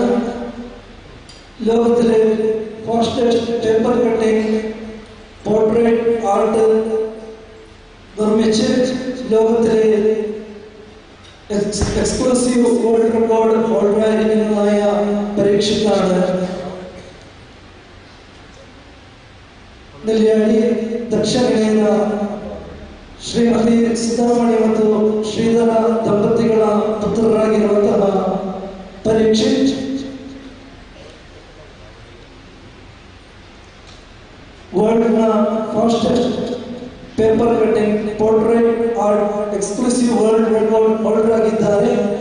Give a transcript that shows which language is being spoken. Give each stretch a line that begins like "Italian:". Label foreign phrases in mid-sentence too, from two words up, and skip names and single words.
Malayalam: ലോകത്തിലെ
English: fastest paper cutting portrait art
Malayalam: നിർമ്മിച്ച് ലോകത്തിലെ
English: exclusive world record
Malayalam: ഹോൾഡറായിരിക്കുന്നതായ പരീക്ഷത്താണ്.
Kannada: നെല്ലിയാടി ദക്ഷിണ ಶ್ರೀಮತಿ ಸಿದ್ದರಾಮಯ್ಯ ಮತ್ತು ಶ್ರೀಧರ ದಂಪತಿಗಳ ಪುತ್ರರಾಗಿರುವಂತಹ ಪರೀಕ್ಷಿತ್ ವರ್ಲ್ಡ್ನ
English: fastest paper cutting portrait art exclusive world record holder
Kannada: ಆಗಿದ್ದಾರೆ.